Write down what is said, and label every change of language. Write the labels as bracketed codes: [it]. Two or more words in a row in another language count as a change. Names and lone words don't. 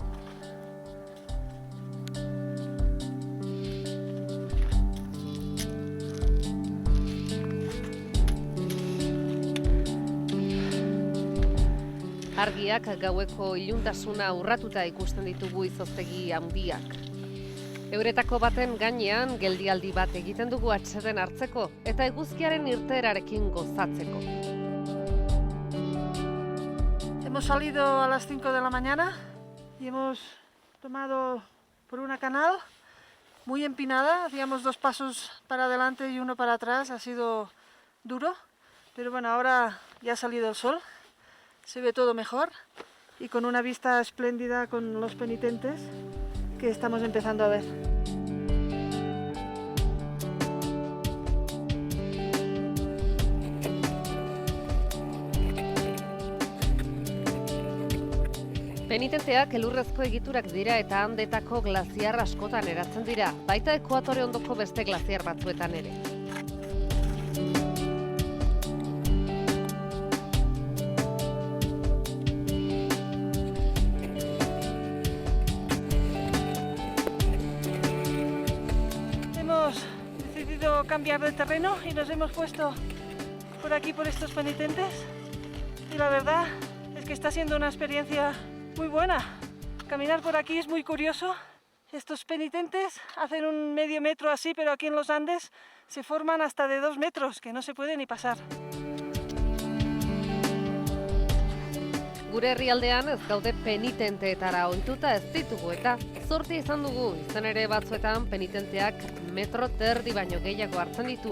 [eu] Argiak gaueko iluntasuna urratuta ikusten ditugu izoztegi handiak. Euretako baten gainean geldialdi bat egiten dugu atseden hartzeko eta eguzkiaren irteerarekin gozatzeko. [es] Hemos salido a las 5 de la mañana y hemos tomado por una canal muy empinada. Hacíamos 2 pasos para adelante y 1 para atrás. Ha sido duro, pero bueno, ahora ya ha salido el sol. Se ve todo mejor y con una vista espléndida con los penitentes que estamos empezando a ver. [eu] Penitenteak elurrezko egiturak dira eta Andetako glaziar askotan eratzen dira, baita ekuatore ondoko beste glaziar batzuetan ere. [es] Hemos decidido cambiar de terreno y nos hemos puesto por aquí, por estos penitentes. Y la verdad es que está siendo una experiencia muy buena. Caminar por aquí es muy curioso. Estos penitentes hacen un medio metro así, pero aquí en los Andes se forman hasta de 2 metros, que no se puede ni pasar. [eu] Gure herrialdean ez gaude penitenteetara ohituta ez ditugu eta zortea izan dugu, izan ere batzuetan penitenteak metro terdi baino gehiago hartzen ditu.